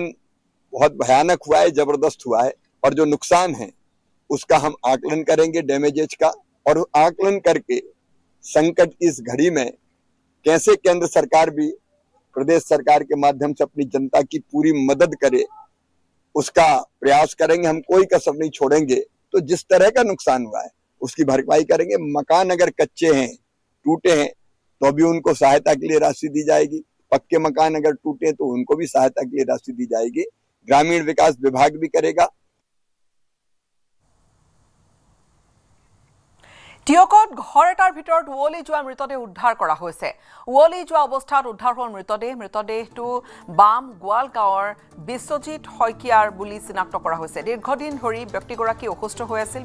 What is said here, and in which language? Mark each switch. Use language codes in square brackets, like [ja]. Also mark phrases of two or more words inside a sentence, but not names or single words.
[hi] बहुत भयानक हुआ है जबरदस्त हुआ है और जो नुकसान है उसका हम आकलन करेंगे डैमेजेज का और आकलन करके संकट इस घड़ी में कैसे केंद्र सरकार भी प्रदेश सरकार के माध्यम से अपनी जनता की पूरी मदद करे उसका प्रयास करेंगे हम कोई कसर नहीं छोड़ेंगे तो जिस तरह का नुकसान हुआ है उसकी भरपाई करेंगे मकान अगर कच्चे हैं टूटे हैं तो भी उनको सहायता के लिए राशि दी जाएगी। पक्के मकान अगर टूटे तो उनको भी सहायता के लिए राशि दी जाएगी। ग्रामीण विकास विभाग भी करेगा। [as] টিয়কত ঘৰ এটাৰ ভিতৰত উৱলি যোৱা মৃতদেহ উদ্ধাৰ কৰা হৈছে। উৱলি যোৱা অৱস্থাত উদ্ধাৰ হোৱা মৃতদেহটো বাম গোৱাল গাঁৱৰ বিশ্বজিৎ শইকীয়াৰ বুলি চিনাক্ত কৰা হৈছে। দীৰ্ঘদিন ধৰি ব্যক্তিগৰাকী অসুস্থ হৈ আছিল।